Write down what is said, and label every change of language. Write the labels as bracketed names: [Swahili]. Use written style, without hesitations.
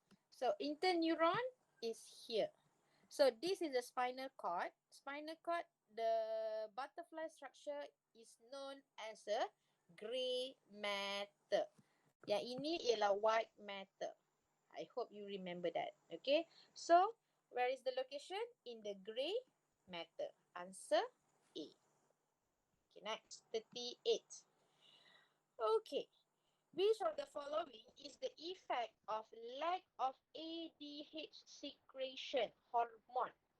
[English] So interneuron is here. So this is the spinal cord. Spinal cord, the butterfly structure is known as a grey matter. [Malay] Yang ini ialah white matter. [English] I hope you remember that. Okay. So, where is the location? In the grey matter. Answer A. Okay, next. 38. Okay. Which of the following is the effect of lack of ADH secretion hormone?